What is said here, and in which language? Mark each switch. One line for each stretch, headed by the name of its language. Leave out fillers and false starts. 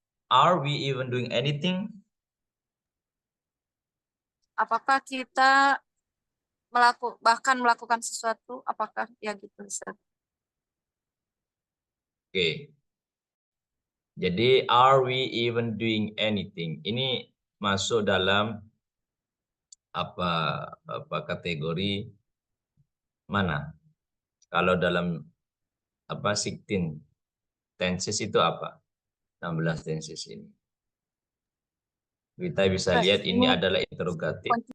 English: Are we even doing anything?
Indonesian: Apakah kita bahkan melakukan sesuatu? Apakah ya gitu Ustaz? Oke. Jadi
English: are we even doing anything?
Indonesian: Ini masuk dalam apa kategori mana? Kalau dalam apa 16 tenses itu apa? 16 tenses ini. Kita bisa lihat ini adalah interrogatif.